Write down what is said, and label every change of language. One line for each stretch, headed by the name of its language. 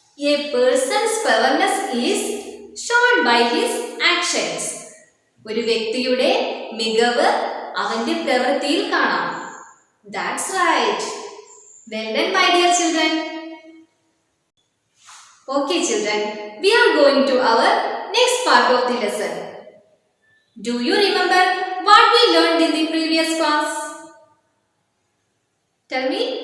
English: A person's cleverness is shown by his actions.
Malayalam: ഒരു വ്യക്തിയുടെ മികവ് അവന്റെ പ്രവൃത്തിയിൽ കാണാം.
English: That's right. Well done, my dear children. Okay, children, we are going to our next part of the lesson. Do you remember what we learned in the previous class? Tell me.